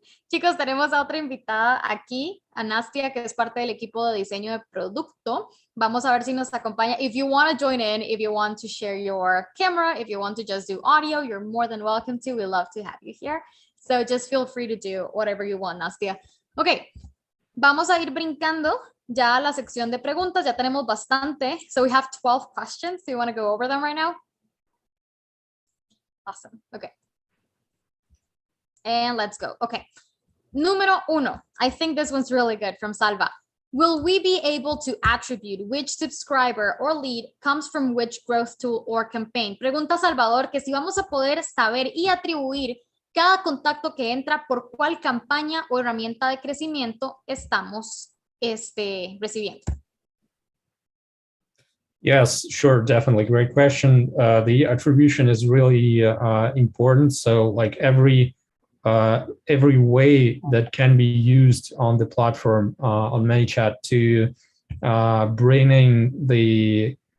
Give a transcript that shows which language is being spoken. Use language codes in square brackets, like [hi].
[es] Chicos, tenemos a otra invitada aquí, a Nastia, que es parte del equipo de diseño de producto. Vamos a ver si nos acompaña. [en] If you want to join in, if you want to share your camera, if you want to just do audio, you're more than welcome to. We love to have you here. So just feel free to do whatever you want, Nastia. [es] Ok, vamos a ir brincando ya a la sección de preguntas. Ya tenemos bastante. [en] So we have 12 questions. Do you want to go over them right now? Awesome. Okay. And let's go. Okay. [es] Número 1. [en] I think this one's really good, from Salva. Will we be able to attribute which subscriber or lead comes from which growth tool or campaign? [es] Pregunta Salvador que si vamos a poder saber y atribuir cada contacto que entra por cuál campaña o herramienta de crecimiento estamos recibiendo. [en] Yes, sure, definitely. Great question. The attribution is really important. So like every way that can be used on the platform on Manychat to bringing the